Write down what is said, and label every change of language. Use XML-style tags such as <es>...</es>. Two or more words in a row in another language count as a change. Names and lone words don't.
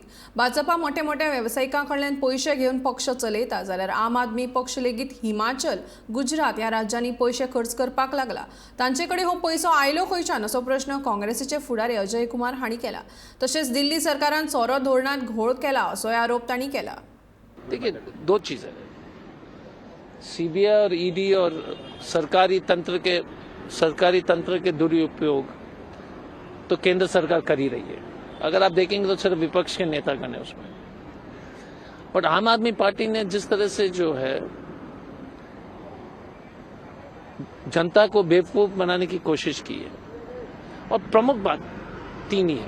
<kok>भाजपा मोठ्या मोठ्या वेवसायिकांकडल्यान पयशे घेवन पक्ष चलयता जाल्यार आम आदमी पक्ष लेगीत हिमाचल, गुजरात ह्या राज्यांनी पयशे खर्च करपाक लागला। तांचे कडेन हो पैसो आयलो खंयच्यान असो प्रश्न काँग्रेसीचे फुडारी अजय कुमार हांणी केला। तशेंच दिल्ली सरकारान सोरो धोरणांत घोळ केला असोय आरोप तांणी केला।</kok> <hi>देखिए, दो चीजें, सीबीआई और ईडी और सरकारी तंत्र के दुरुपयोग तो केंद्र सरकार कर ही रही है। अगर आप देखेंगे तो सिर्फ विपक्ष के नेतागण है उसमें। बट आम आदमी पार्टी ने जिस तरह से जो है जनता को बेवकूफ बनाने की कोशिश की है, और प्रमुख बात तीन ही है।</hi>